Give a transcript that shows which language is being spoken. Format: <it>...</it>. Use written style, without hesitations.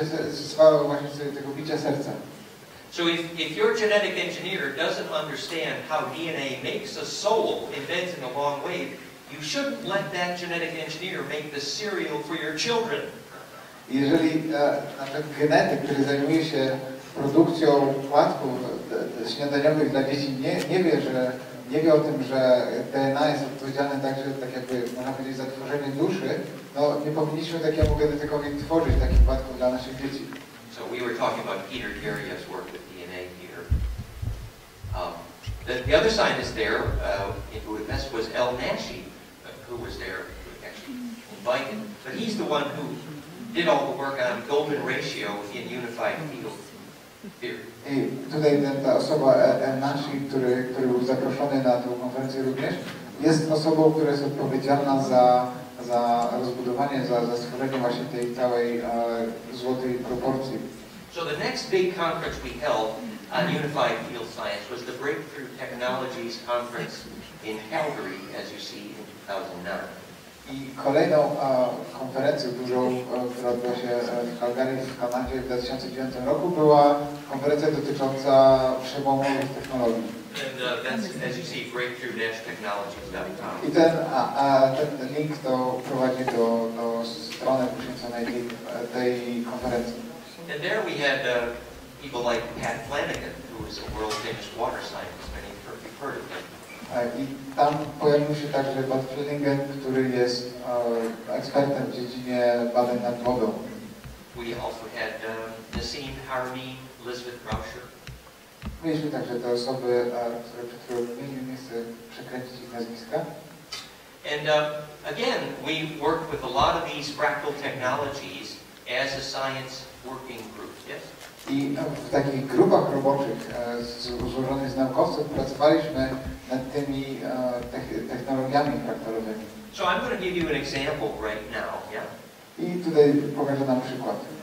<pl>z falą właśnie tego bicia serca.</pl> <en>So if your genetic engineer doesn't understand how DNA makes a soul embeds in a long wave, you shouldn't let that genetic engineer make the cereal for your children.</en> <pl>Jeżeli nawet genetyk, który zajmuje się produkcją płatków śniadaniowych dla dzieci, nie wie o tym, że DNA jest odpowiedzialne także, tak jakby można powiedzieć, za tworzenie duszy, no nie powinniśmy takiemu genetykowi tworzyć takich płatków dla naszych dzieci.</pl> <en>So we were talking about Peter Garria's work with DNA here. The other scientist there who invested was El Nashi, who was there, actually invited, but he's the one who did all the work on golden ratio in unified field theory.</en> <pl>I tutaj ta osoba El Nashi, który był zaproszony na tę konferencję również, jest osobą, która jest odpowiedzialna za rozbudowanie, za stworzenie właśnie tej całej złotej proporcji.</pl> <en>So the next big conference we held on unified field science was the Breakthrough Technologies Conference in Calgary, as you see, in 2009.</en> <pl>I kolejną konferencję dużą, która odbyła się w Calgary w Kanadzie w 2009 roku, była konferencja dotycząca przełomowych technologii.</pl> <en>And that's, as you see, breakthrough-technologies.com.</en> <pl>I ten link to prowadzi do strony poświęconej tej konferencji.</pl> <en>And there we had people like Pat Flanagan, who is a world-famous water scientist. Many of you have heard of him.</en> <pl>I tam pojawił się także Pat Flanagan, który jest ekspertem w dziedzinie badań nad wodą.</pl> <en>We also had Nassim Harami, Elizabeth Rauscher.</en> <pl>Mieliśmy także te osoby, które przed chwilą wymieniłem, nie chcę przekręcić ich nazwiska.</pl> <en>And again, we worked with a lot of these fractal technologies as a science working group. Yes?</en> <pl>I w takich grupach roboczych złożonych z naukowców pracowaliśmy nad tymi technologiami fraktalowymi.</pl> <en>So I'm going to give you an example right now. Yeah?</en> <pl>I tutaj pokażę nam przykład.</pl>